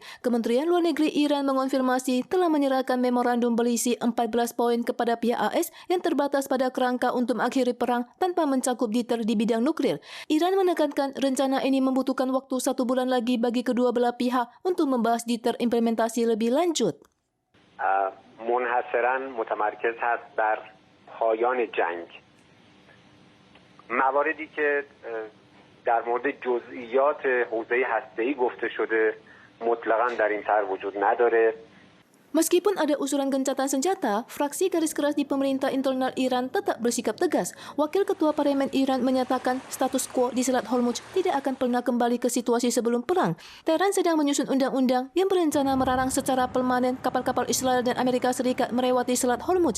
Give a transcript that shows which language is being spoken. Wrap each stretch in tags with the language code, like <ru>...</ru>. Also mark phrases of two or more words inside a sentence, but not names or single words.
<id>Kementerian Luar Negeri Iran mengonfirmasi telah menyerahkan memorandum berisi 14 poin kepada pihak AS yang terbatas pada kerangka untuk mengakhiri perang tanpa mencakup detail di bidang nuklir. Iran menekankan rencana ini membutuhkan waktu 1 bulan lagi bagi kedua belah pihak untuk membahas detail implementasi lebih lanjut.</id> <fa>منحصراً متمرکز هست بر پایان جنگ. مواردی که در مورد جزئیات حوزه هسته‌ای گفته شده مطلقاً در این طرح وجود نداره.</fa> <id>Meskipun ada usulan gencatan senjata, fraksi garis keras di pemerintah internal Iran tetap bersikap tegas. Wakil Ketua Parlemen Iran menyatakan status quo di Selat Hormuz tidak akan pernah kembali ke situasi sebelum perang. Tehran sedang menyusun undang-undang yang berencana melarang secara permanen kapal-kapal Israel dan Amerika Serikat melewati Selat Hormuz.</id>